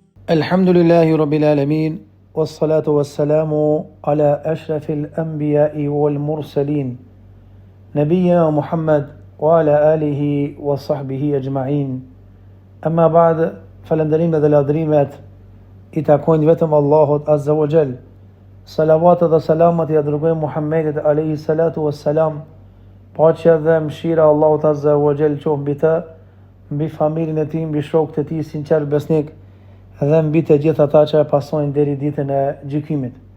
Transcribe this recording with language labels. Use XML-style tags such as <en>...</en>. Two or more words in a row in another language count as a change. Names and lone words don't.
<ar>الحمد لله رب العالمين والصلاة والسلام على أشرف الأنبياء والمرسلين نبينا محمد وعلى آله وصحبه أجمعين. أما بعد,</ar> <sq>falënderimet dhe ladhrimet I takojnë vetëm Allahut</sq> <ar>عز وجل.</ar> <sq>Salavatet dhe selamat I dërgojmë Muhammedit</sq> <ar>عليه الصلاة والسلام.</ar> <sq>Paqja dhe mëshira Allahut</sq> <ar>عز وجل</ar> <sq>qoftë mbi të, mbi familjen e tij, mbi shokët e tij sinqer besnik dhe mbi të gjithë ata që e pasojnë deri ditën e gjykimit.</sq>